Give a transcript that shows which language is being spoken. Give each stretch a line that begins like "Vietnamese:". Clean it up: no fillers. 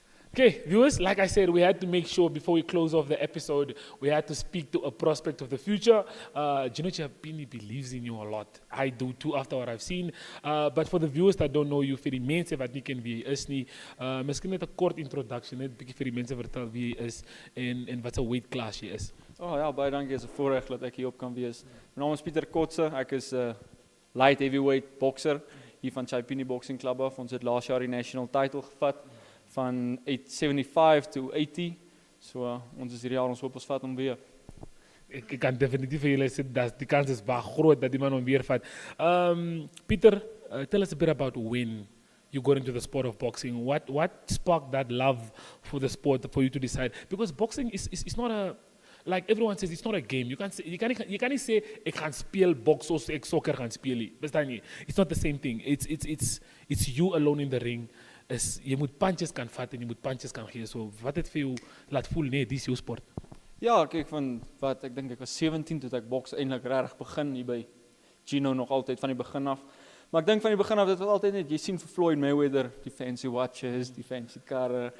English: Okay, viewers, like I said, we had to make sure before we close off the episode, we had to speak to a prospect of the future. Gino Chiappini believes in you a lot. I do too after what I've seen. But for the viewers that don't know you,
Afrikaans: vir die mense wat nie ken wie jy is nie, miskien net 'n kort introduction, net 'n bietjie vir die mense vertel wie jy is en wat 'n weight class jy is. Ja, baie dankie, is 'n voorreg dat ek hier op kan wees. My naam is Pieter Kotse, ek is 'n light heavyweight boxer hier van Chiappini Boxing Club af. Ons het laas jaar die national title gevat van 75 to 80. So ons is hierdie jaar, ons hoop ons vat hom weer. Ek kan definitief vir julle sê dat die kans is baie groot dat die man hom weer vat.
English: Peter, tell us a bit about when you got into the sport of boxing. What sparked that love for the sport for you to decide? Because boxing is not a, like everyone says, it's not a game. You can't say
Afrikaans: ek gaan speel box of ek soccer gaan speel nie. Verstaan jy?
English: It's not the same thing. It's you alone in the ring.
Afrikaans: Jy moet punches kan vat en jy moet punches kan gee. So wat het vir jou laat voel nee, dis jou sport? Ja, kyk van wat ek dink ek was 17 toe ek boks eintlik regtig begin hier by Gino nog altyd van die begin af. Maar ek dink van die begin af dit was altyd net jy sien vir Floyd Mayweather die fancy watches, die fancy karre.